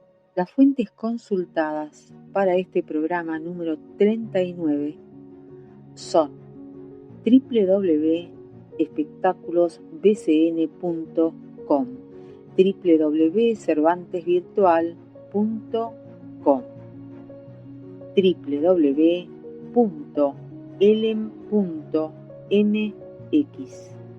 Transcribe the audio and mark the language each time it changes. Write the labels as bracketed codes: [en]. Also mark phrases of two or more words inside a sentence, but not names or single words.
[es] Las fuentes consultadas para este programa número 39 son www.espectaculosbcn.com, www.cervantesvirtual.com, www.elem.mx,